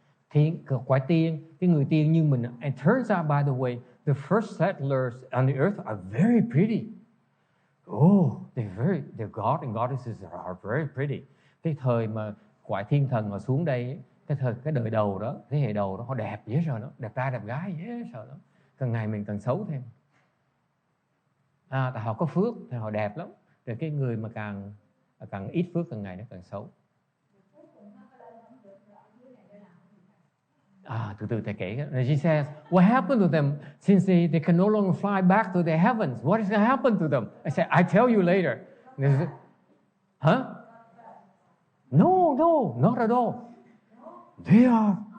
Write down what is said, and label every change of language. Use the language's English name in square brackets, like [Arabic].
[Vietnamese] Thiên, quả tiên, cái người tiên như mình. [English] And turns out, by the way, the first settlers on the earth are very pretty. Oh, the god and goddesses are very pretty. [Vietnamese] Cái thời mà quả thiên thần họ xuống đây, cái đời đầu đó, thế hệ đầu đó, họ đẹp dễ sợ lắm, đẹp trai đẹp gái dễ sợ lắm. Càng ngày mình càng xấu thêm. Tại họ có phước thì họ đẹp lắm. Rồi cái người mà càng ít phước càng ngày nó càng xấu. Từ từ thầy kể. [English] She says, what happened to them since they can no longer fly back to the heavens? What is going to happen to them? I said, I tell you later. Huh? No, not at all. They are.